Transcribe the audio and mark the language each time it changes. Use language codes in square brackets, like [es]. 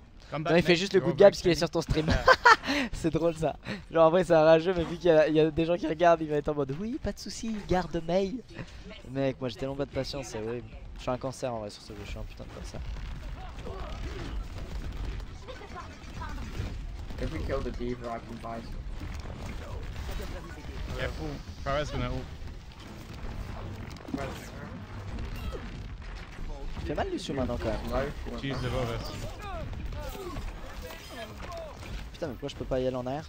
[fr] Non il fait juste le coup de gap parce qu'il est sur ton stream. C'est drôle ça. Genre en vrai c'est un rageux mais vu qu'il y a des gens qui regardent il va être en mode oui pas de soucis garde May. Mec moi j'ai tellement pas de patience c'est horrible. Je suis un cancer en vrai sur ce jeu, je suis un putain de cancer. [en] If we kill the Diva, I can buy some. Careful, Farah's gonna ult. [fr] Il fait mal Lucio maintenant quand même. [en] She's above us. [fr] Putain mais pourquoi je peux pas y aller en arrière?